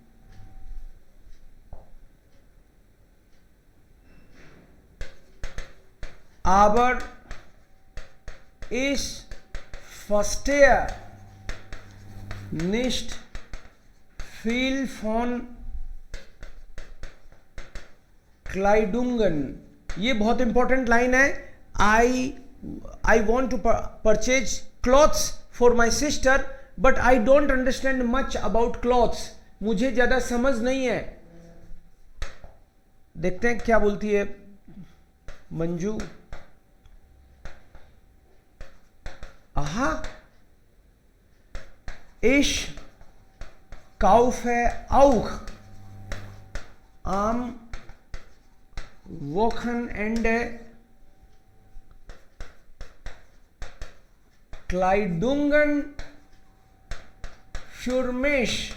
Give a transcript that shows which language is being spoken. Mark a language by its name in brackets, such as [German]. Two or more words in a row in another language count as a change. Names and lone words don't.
[German] Aber ich verstehe nicht viel von Kleidungen. [Hindi] ये बहुत [English] important line [Hindi] है. [English] I want to purchase clothes for my sister, but I don't understand much about clothes. [Hindi] मुझे ज्यादा समझ नहीं है. देखते हैं क्या बोलती है मंजू. [German] Aha, ich kaufe auch am Wochenende Kleidungen für mich.